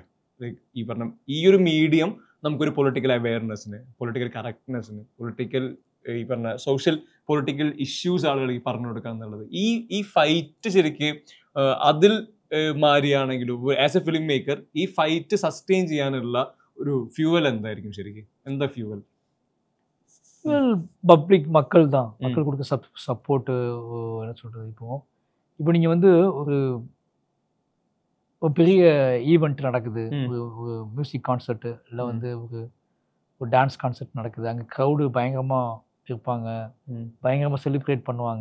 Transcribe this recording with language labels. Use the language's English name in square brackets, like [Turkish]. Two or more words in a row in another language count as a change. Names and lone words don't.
[Malayalam] ഈ പറഞ്ഞ ഈ ഒരു മീഡിയം നമുക്കൊരു പൊളിറ്റിക്കൽ അവയർനെസ്സിന്, പൊളിറ്റിക്കൽ കറക്റ്റ്നെസ്സിന്, പൊളിറ്റിക്കൽ ഈ പറഞ്ഞ [English] social political issues [Malayalam] ആളുകൾക്ക് പറഞ്ഞു കൊടുക്കുക എന്നുള്ളത്, ഈ ഫൈറ്റ് ശരിക്ക് അതിൽ മാരിയാണെങ്കിലും [English] as a film maker [Malayalam] ഈ ഫൈറ്റ് സസ്റ്റെയിൻ ചെയ്യാനുള്ള ഒരു ഫ്യൂവൽ എന്തായിരിക്കും ശരിക്കും? എന്താ ഫ്യൂവൽ? [Tamil] பப்ளிக் மக்கள் தான், மக்கள் கொடுக்க சப்போர்ட்டு. என்ன சொல்கிறது, இப்போ நீங்கள் வந்து ஒரு பெரிய ஈவெண்ட் நடக்குது, ஒரு [English] music concert [Tamil] இல்லை வந்து ஒரு [English] dance concert [Tamil] நடக்குது, அங்கே க்ரௌடு பயங்கரமாக இருப்பாங்க, பயங்கரமாக செலிப்ரேட் பண்ணுவாங்க.